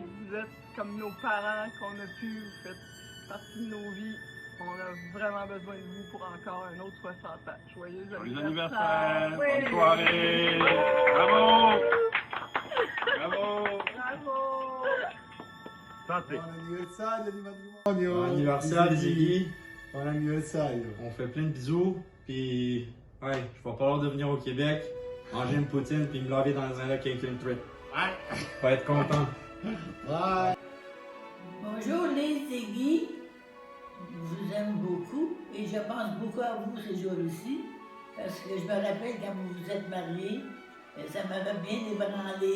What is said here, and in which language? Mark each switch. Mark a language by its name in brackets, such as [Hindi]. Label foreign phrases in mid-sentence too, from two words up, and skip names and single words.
[French] Vous êtes comme nos parents qu'on a pu, vous faites partie de nos vies. On a vraiment besoin de vous pour encore un autre 60 ans. Joyeux Joyeux anniversaire! anniversaire, Oui. bonne soirée, bravo, bravo, Bravo! santé. [Italian] Buon anniversario di matrimonio! [French] Bon anniversaire, Ziggy. [Italian] Buon anniversario! [French] On fait plein de bisous. Puis, ouais, je vais pas avoir de venir au Québec, manger une poutine, puis me laver dans un lac avec une truite. Ouais. Va être content. Bye! Bonjour les Ziggy, je vous aime beaucoup et je pense beaucoup à vous ces jours-ci parce que je me rappelle quand vous vous êtes mariés, ça m'avait bien ébranlé.